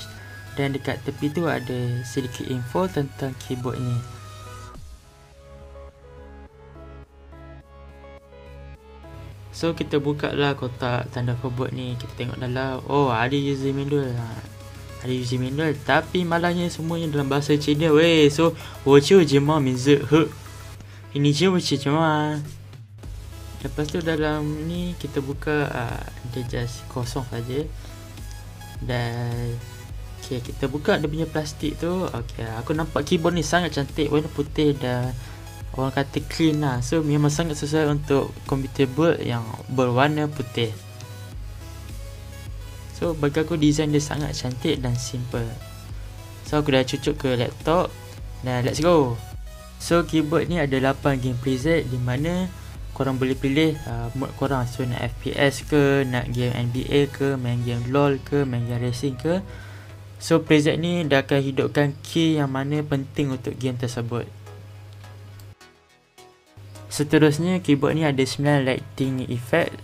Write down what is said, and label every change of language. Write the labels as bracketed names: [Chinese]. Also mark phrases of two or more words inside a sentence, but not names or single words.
[Malay] Dan dekat tepi tu ada sedikit info tentang keyboard ni. So kita buka lah kotak Thunder Robot ni. Kita tengok dalam. Oh, ada [English] user manual. [Malay] Ada [English] user manual. [Malay] Tapi malangnya semuanya dalam bahasa Cina weh. [Chinese] So 我就这么名字呵 [Malay] ini je macam cuma. Lepas tu dalam ni kita buka, dia just kosong saja. Dan okay, kita buka dia punya plastik tu. Okay, aku nampak keyboard ni sangat cantik, warna putih dan orang kata clean lah. So memang sangat sesuai untuk [English] computer build [Malay] yang berwarna putih. So bagi aku design dia sangat cantik dan simple. So aku dah cucuk ke laptop. Dan [English] let's go. [Malay] So keyboard ni ada 8 [English] game preset, [Malay] di mana korang boleh pilih mode korang. So nak FPS ke, nak game NBA ke, main game LOL ke, main game racing ke. So preset ni dah akan hidupkan key yang mana penting untuk game tersebut. Seterusnya keyboard ni ada 9 [English] lighting effect.